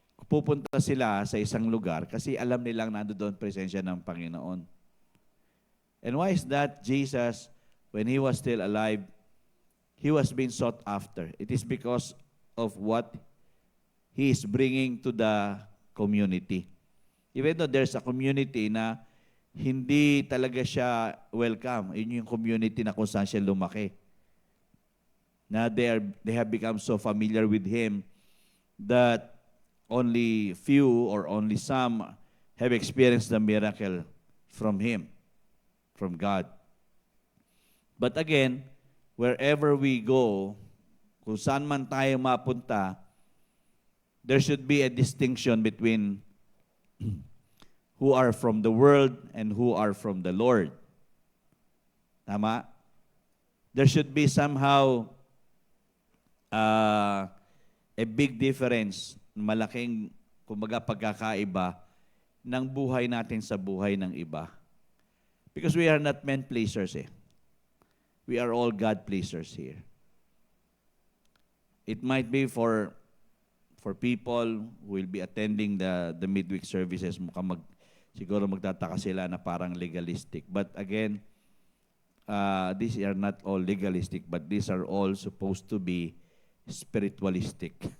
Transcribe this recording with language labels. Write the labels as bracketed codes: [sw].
[tl] Pupunta sila sa isang lugar kasi alam nilang nandoon presensya ng Panginoon. [en] And why is that? Jesus, when He was still alive, He was being sought after. It is because of what He is bringing to the community. Even though there's a community [tl] na hindi talaga siya welcome, yun yung community na kung saan siya lumaki. [en] Na they have become so familiar with Him that only few or only some have experienced the miracle from Him, from God. But again, wherever we go, [tl] kung saan man tayo mapunta, [en] there should be a distinction between who are from the world and who are from the Lord. [tl] Tama? [en] There should be somehow a big difference, [tl] malaking, kumbaga, pagkakaiba ng buhay natin sa buhay ng iba. [en] Because we are not men-pleasers eh. We are all God-pleasers here. It might be for people who will be attending the midweek services, [tl] siguro magtataka sila na parang [en] legalistic. But again, these are not all legalistic, but these are all supposed to be spiritualistic.